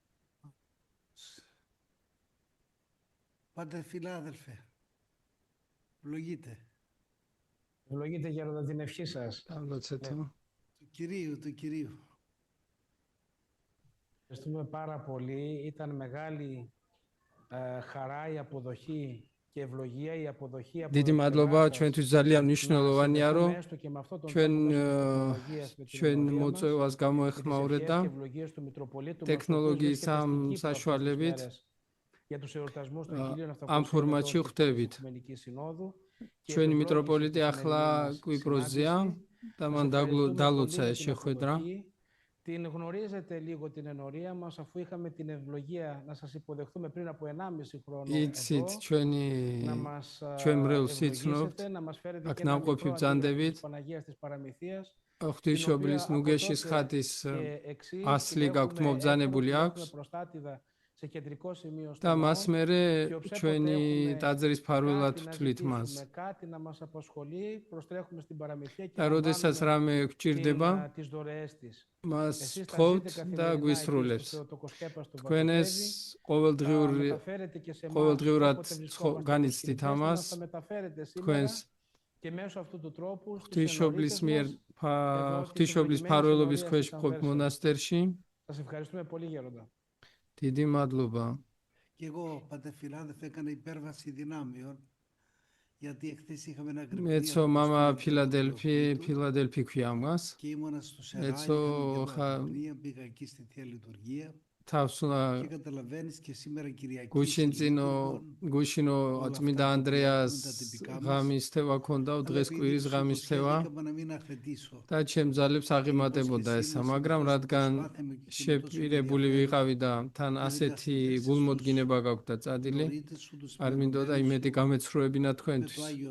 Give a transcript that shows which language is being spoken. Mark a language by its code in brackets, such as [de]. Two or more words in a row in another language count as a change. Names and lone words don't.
[el] Πάτε φιλάδελφε, ευλογείτε. Ευλογείτε γέροντα την ευχή σας. Του Κυρίου, του Κυρίου. Ευχαριστούμε πάρα πολύ. Ήταν μεγάλη χαρά η αποδοχή και ευλογία η αποδοχή από [ka] დიდი მადლობა ჩვენთვის ძალიან მნიშვნელოვანია რომ ჩვენ მოწვევას გამოეხმაურეთ და ტექნოლოგიის ამ საშუალებით ამ ფორმატში ხვდებით. ჩვენი მიტროპოლიტი ახლა კვიპროსზეა და მან დალოცა ეს შეხვედრა. [el] Την γνωρίζετε λίγο την ενορία μας, αφού είχαμε την ευλογία να σας υποδεχθούμε πριν από 1,5 χρόνο εδώ, να μας ευλογήσετε, να μας φέρετε και ένα μικρό αντίγραφο της Παναγίας της Παραμυθίας, [ka] ღვთისმშობლის ნუგეშის ხატის ასლი გაქვთ მობრძანებული აქვს [el] σε κεντρικό σημείο [ka] და მას მერე ჩვენი ტაძრის ფარველად ვთვლით მას. და როდესაც რამე გვჭირდება, მას ვთხოვთ და გვისრულებს. თქვენ ეს ყოველდღიურად განიცდით ამას, თქვენს ღვთისმშობლის ფარველობის ქვეშ მყოფ მონასტერში. დიდი მადლობა. [el] Και εγώ, πάτε φιλάδελφε, έκανα υπέρβαση δυνάμεων, γιατί εχθές είχαμε ένα [ka] ესე მამა Φιλαδέλφη ქვია მას. [el] Και ήμουνα στο Σεράνι, είχαμε μια αγρυπνία, πήγα εκεί στη Θεία Λειτουργία. Και καταλαβαίνεις και σήμερα Κυριακή. [ka] გუშინო წმინდა ანდრეას ღამის თევა ქონდა, დღეს კვირის ღამის თევა. და ჩემ ძალებს აღიმატებოდა ესა, მაგრამ რადგან შეპირებული ვიყავი და თან ასეთი გულმოდგინება გაქვთ და წადილი, არ მინდოდა იმედი გამეცხრუებინა თქვენთვის.